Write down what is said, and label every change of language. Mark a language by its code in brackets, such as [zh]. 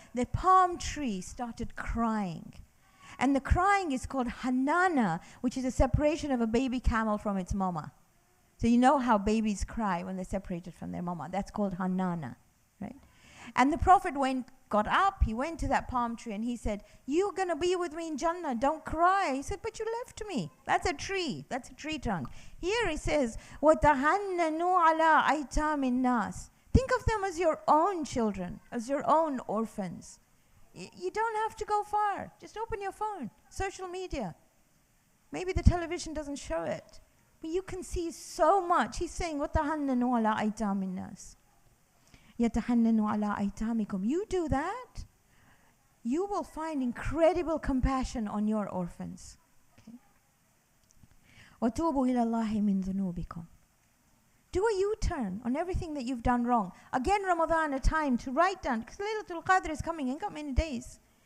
[en] The palm tree started crying. And the crying is called Hanana, which is a separation of a baby camel from its mama. So you know how babies cry when they're separated from their mama. That's called Hanana, right? And the Prophet got up, he went to that palm tree and he said, "You're going to be with me in Jannah, don't cry." He said, "But you left me." That's a tree trunk. Here he says, [ar] وَتَحَنَّنُوا عَلَىٰ أَيْتَامِ النَّاسِ. [en] Think of them as your own children, as your own orphans. You don't have to go far. Just open your phone, social media. Maybe the television doesn't show it, but you can see so much. He's saying, [ar] وَتَحَنَّنُوا عَلَىٰ أَيْتَامِ النَّاسِ. يَتَحَنَّنُوا عَلَىٰ أَيْتَامِكُمْ. [en] You do that, you will find incredible compassion on your orphans. Okay? [ar] وَتُوبُوا إِلَى اللَّهِ مِن ذُنُوبِكُمْ. [en] Do a U-turn on everything that you've done wrong. Again, Ramadan, a time to write down, because Laylatul Qadr is coming, ain't got many days.